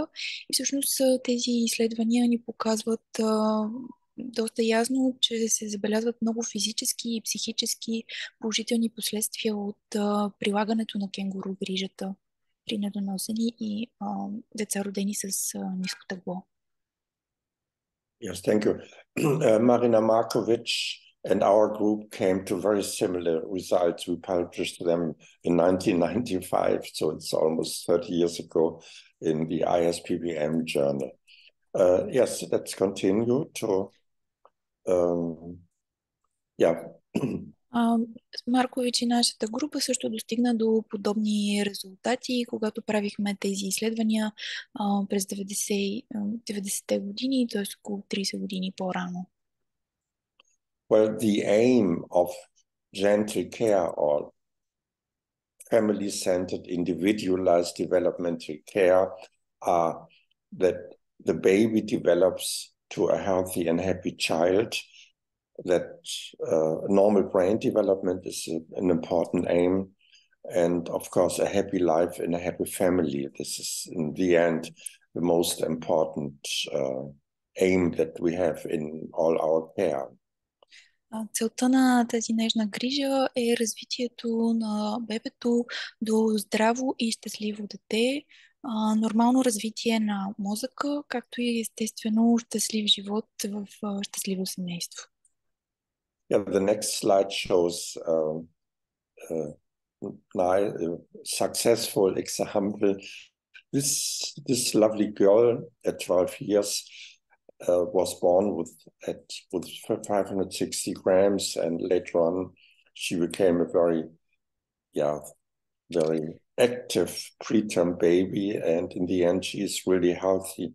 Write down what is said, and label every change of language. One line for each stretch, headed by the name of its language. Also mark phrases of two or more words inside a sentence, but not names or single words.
Bulgarian: И всъщност тези изследвания ни показват доста ясно, че се забелязват много физически и психически положителни последствия от прилагането на кенгуру грижата при недоносени и деца родени с ниско тегло.
English: Yes, thank you. Marina Markovic And our group came to very similar results. We published them in 1995, so it's almost 30 years ago in the ISPBM journal. Yes, let's continue to, yeah.
Bulgarian: Маркович и нашата група също достигна до подобни резултати, когато правихме тези изследвания през 90-те години, т.е. около 30 години по-рано.
English: Well, the aim of gentle care or family-centered, individualized developmental care are that the baby develops to a healthy and happy child, that normal brain development is an important aim, and of course a happy life in a happy family. This is in the end the most important aim that we have in all our care.
Bulgarian: Целта на тази нежна грижа е развитието на бебето до здраво и щастливо дете, нормално развитие на мозъка, както и естествено щастлив живот в щастливо семейство.
English: Yeah, the next slide shows a successful example. This lovely girl at 12 years was born with 560 grams, and later on she became a very active preterm baby, and in the end she is really healthy.